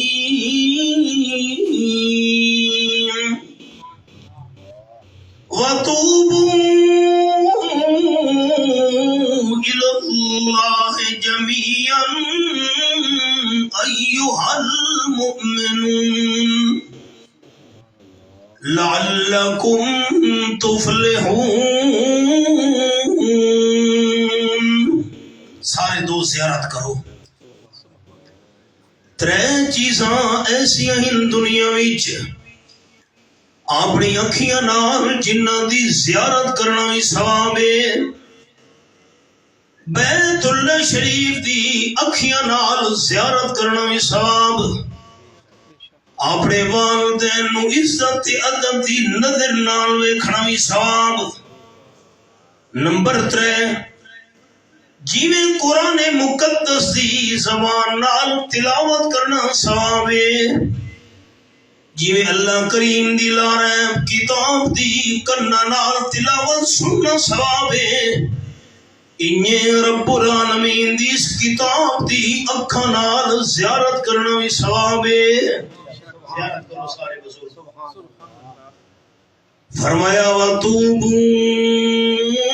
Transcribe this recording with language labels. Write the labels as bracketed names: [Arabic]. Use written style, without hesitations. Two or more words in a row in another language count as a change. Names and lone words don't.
[Arabic] وَتُوبُوا إِلَى اللَّهِ جَمِيعًا أَيُّهَا الْمُؤْمِنُونَ لَعَلَّكُمْ تُفْلِحُونَ۔ [Punjabi] سارے دو زیارت کرو۔ ترے چیزاں ایسیاں ہی دنیا وچ اپنی اکھیاں نال جنہاں دی زیارت کرنا بھی ثواب ہے۔ بیت اللہ شریف دی اکھیاں نال زیارت کرنا بھی ثواب، اپنے والدین نو عزت ادب دی نظر نال ویکھنا بھی ثواب۔ نمبر 3، جیویں قرآن مقدس دی زبان نال تلاوت کرنا ثواب ہے، جیویں اللہ کریم دی لاریب کتاب دی کنا نال تلاوت سننا ثواب ہے، انہیں رب العالمین دی اس کتاب دی اکھاں نال زیارت کرنا بھی ثواب ہے۔ زیارت کرو سارے بزرگ۔ فرمایا وَتُوبُوا